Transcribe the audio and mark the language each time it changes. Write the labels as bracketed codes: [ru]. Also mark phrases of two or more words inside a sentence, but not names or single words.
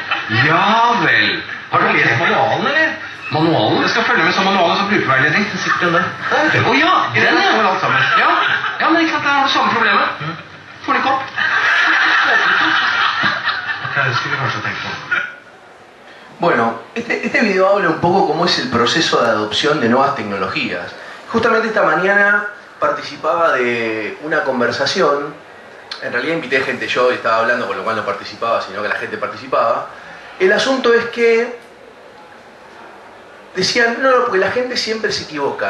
[no] Ja vel. Har du lest manualen, eller? Manualen? Jeg skal følge med som manualen som brukerveiledning. Den sitter den der. Å ja, i den ja. Alt sammen. Ja, men ikke sant, der har du samme problemet. Får den ikke opp. Det skulle vi kanskje tenke på. [es] Bueno, este video habla un poco cómo es el proceso de adopción de nuevas tecnologías. Justamente esta mañana participaba de una conversación, en realidad invité gente yo, estaba hablando, con lo cual no participaba, sino que la gente participaba. El asunto es que decían, no, porque la gente siempre se equivoca.